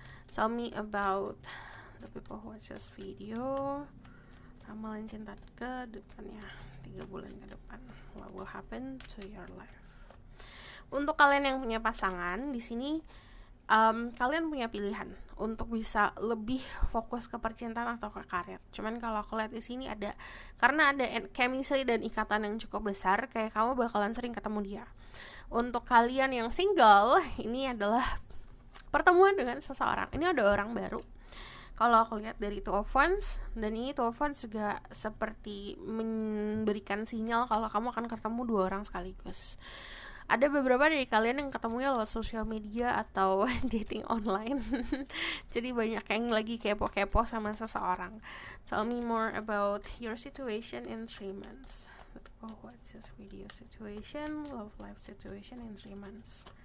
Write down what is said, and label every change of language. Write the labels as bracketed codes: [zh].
[en] Tell me about the people who watch this video. [id] Ramalan cinta ke depannya 3 bulan ke depan. [en] What will happen to your life? [id] Untuk kalian yang punya pasangan, di sini kalian punya pilihan untuk bisa lebih fokus ke percintaan atau ke karir. Cuman kalau aku lihat di sini karena ada chemistry dan ikatan yang cukup besar, kayak kamu bakalan sering ketemu dia. Untuk kalian yang single, ini adalah pertemuan dengan seseorang. Ini ada orang baru. Kalau aku lihat dari Two of Wands, dan ini Two of Wands juga seperti memberikan sinyal kalau kamu akan ketemu 2 orang sekaligus. Ada beberapa dari kalian yang ketemunya lewat sosial media atau dating online. Jadi banyak yang lagi kepo-kepo sama seseorang. [en] Tell me more about your situation in 3 months. Oh, what's this video situation, love life situation in 3 months.